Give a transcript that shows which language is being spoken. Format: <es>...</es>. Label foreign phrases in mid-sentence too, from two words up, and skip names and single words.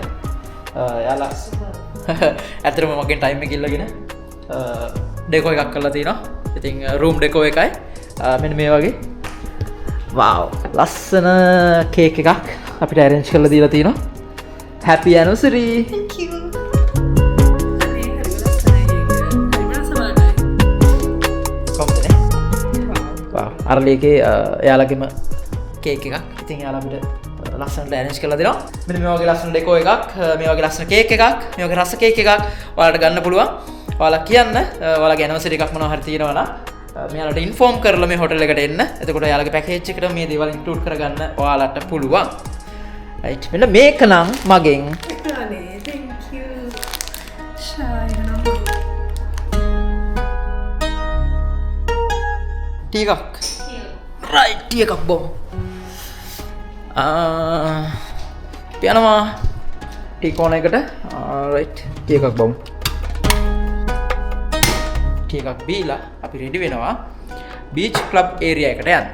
<si>යාලා ඇත්තටම මගෙන් ටයිම් එක ඉල්ලගෙන ඩෙකෝ එකක් කරලා තිනවා. ඉතින්</si> <en>room deco</en> <si>එකයි මෙන්න මේ වගේ wow ලස්සන කේක් එකක් අපිට අරේන්ජ් කරලා දීලා තිනවා.</si> <en>happy anniversary. Thank you.</en> <si>අරලි එකේ එයාලගේම කේක් එකක්. ඉතින් එයාලා අපිට ලස්සනට ඇරේන්ජ් කරලා දෙනවා. මෙන්න මේ වගේ ලස්සන ඩෙකෝ එකක්, මේ වගේ ලස්සන කේක් එකක්, මේ වගේ රස කේක් එකක් ඔයාලට ගන්න පුළුවන්. ඔයාලා කියන්න ඔයාලගේ ඇනිවර්සරි එකක් මොනවා හරි තියෙනවා නම් මෙයාලට ඉන්ෆෝම් කරලා මේ හොටල් එකට එන්න. එතකොට එයාලගේ පැකේජ් එකට මේ දේවල් ඉන්ක්ලූඩ් කරගන්න ඔයාලට පුළුවන්. right. මෙන්න මේක නම් මගෙන්</si> <en>Thank you. Shine.</en> <si>ටී එකක්. right ටී එකක් බොමු. යනවා</si> <en>tea corner</en> <si>එකට. right ටී එකක් බොමු. ටී එකක් බීලා අපි රෙඩි වෙනවා</si> <en>beach club area</en> <si>එකට යන්න.</si>